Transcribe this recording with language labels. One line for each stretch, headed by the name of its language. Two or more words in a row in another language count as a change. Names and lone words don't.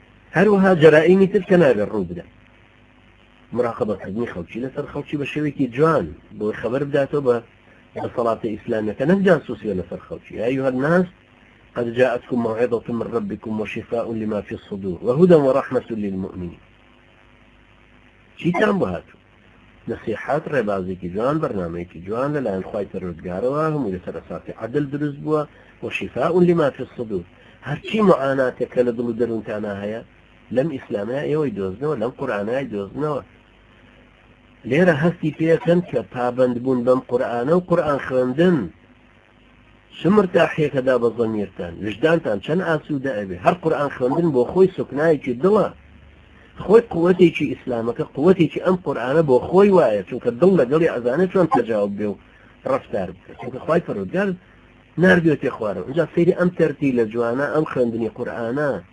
Central Kurdish: هەروەها جەرائیمی تر کە نابێت ڕوو بدە مراقبەکردنی خەڵکی لەسەر خەڵکی بە شێوەیەکی جوان بۆی خەبەر بداتەوە بە دەسەڵاتە ئیسلامیەکە نەک جاسووسیە لەسەر خەڵکی
Arabic: یا أيها الناس قد جاءتكم موعظة من ربكم وشفاء لما في الصدور وهدى ورحمة للمؤمنين
Central Kurdish: چیتان بۆ هاتوو نصيحات ڕێبازێکی جوان بەرنامەیەکی جوان لەلایەن خوای پەروەردگارەوە هەمووی لەسەر ئەساسی عەدل دروست بووە
Arabic: وشفاء لما في الصدور
Central Kurdish: هەرچی معاناتێکە لە دڵ و دەروونتانە هەیە لەم ئیسلامەیە ئێوەی دۆزنەوە لەم قورئانەی دۆزنەوە لێرە هەستی پێکەن کە پابند بوون بەم قورئانە و قورئان خوێندن چ مرتاحیەکەدا بە زەمیرتان وجدانتان چەند ئاسوودە ئەبێ هەر قورئان خوێندن بۆ خۆی سوکنایەکی دڵە خۆی قووەتێکی ئیسلامەکە قووەتێکی ئەم قورئانە بۆ خۆی وایە چونکە دڵ لەگەڵی ئەزانێت چۆن تەجاوب بێ و ڕەفتار بکە چونکە خوای پەروەردگار ناردوێتێ خوارەوە اینجا سەیری ئەم تەرتی لە جوانە ئەم خوێندنی قورئانە